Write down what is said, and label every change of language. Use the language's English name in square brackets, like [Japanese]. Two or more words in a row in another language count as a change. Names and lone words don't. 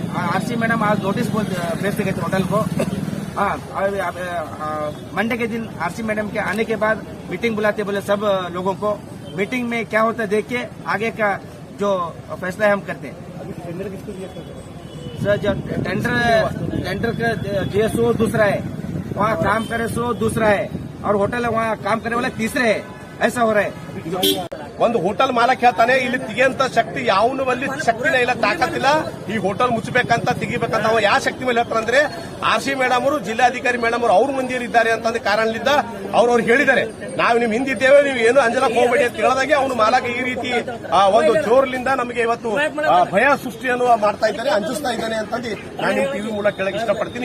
[Hindi] आरसी मैडम आज नोटिस भेज गए थे होटल को। हाँ, मंडे के दिन आरसी मैडम के आने के बाद मीटिंग बुलाते बोले सब लोगों को। मीटिंग में क्या होता है देख के आगे का जो फैसला है हम करते हैं। टेंडर किसको दिया सर? जो टेंडर का जीएसओ दूसरा है, वहाँ काम करे सो दूसरा है, और होटल वहाँ काम करने वाला तीसरे है। ऐसा हो रहा है। [Kannada] ಒಂದು ಹೋಟೆಲ್ ಮಾಲಕ್ ಹೇಳ್ತಾನೆ, ಇಲ್ಲಿ ತೆಗಿಯಂತ ಶಕ್ತಿ ಯಾವನು ಅಲ್ಲಿ ಶಕ್ತಿನೇ ಇಲ್ಲ, ತಾಕತ್ತಿಲ್ಲ, ಈ ಹೋಟೆಲ್ ಮುಚ್ಚಬೇಕಂತ ತೆಗಿಬೇಕಂತ ಅವ ಯಾವ ಶಕ್ತಿ ಮೇಲೆ ಹೇಳ್ತಾರಂದ್ರೆ ಆರ್ಸಿ ಮೇಡಮ್ ಅವರು, ಜಿಲ್ಲಾಧಿಕಾರಿ ಮೇಡಮ್ ಅವರು ಅವ್ರ ಮಂದಿರಿದ್ದಾರೆ ಅಂತಂದ ಕಾರಣದಿಂದ ಅವ್ರು ಹೇಳಿದ್ದಾರೆ, ನಾವು ನಿಮ್ ಹಿಂದಿದ್ದೇವೆ, ನೀವು ಏನು ಅಂಜಲಕ್ ಹೋಗಬೇಡಿ ಅಂತ ಹೇಳಿದಾಗೆ ಅವನು ಮಾಲಕ ಈ ರೀತಿ ಒಂದು ಜೋರ್ಲಿಂದ ನಮಗೆ ಇವತ್ತು ಭಯ ಸೃಷ್ಟಿಯನ್ನು ಮಾಡ್ತಾ ಇದ್ದಾನೆ, ಅಂಜಿಸ್ತಾ ಇದ್ದಾನೆ ಅಂತಂದು ನಾನು ನಿಮ್ ಟಿವಿ ಮೂಲಕ ಕೇಳಕ್ ಇಷ್ಟಪಡ್ತೀನಿ.